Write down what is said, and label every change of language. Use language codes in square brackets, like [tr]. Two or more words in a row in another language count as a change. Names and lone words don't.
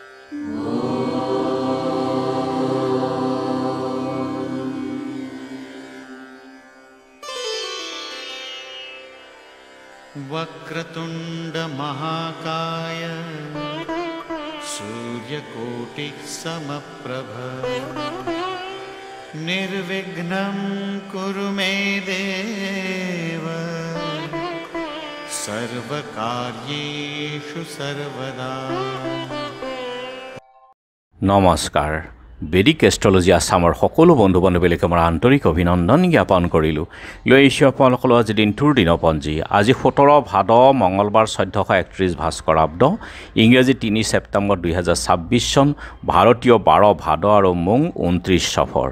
[sa] वक्रतुंड महाकाय सूर्यकोटि समप्रभ निर्विघ्नं कुरु मे देव सर्वकार्येषु सर्वदा। [as] नमस्कार। বেদিক এষ্ট্ৰলজি আসামৰ সকলো বন্ধু বান্ধৱীলৈকে মই আন্তৰিক অভিনন্দন জ্ঞাপন কৰিলোঁ। লৈ আহিছোঁ আপোনালোকৰ আজি দিনটোৰ দিনপঞ্জী। আজি 17 ভাদ মঙলবাৰ 1431 ভাস্কৰাব্দ, ইংৰাজী 3 ছেপ্টেম্বৰ 2026 চন, ভাৰতীয় 12 ভাদ আৰু মোং 29 সফৰ।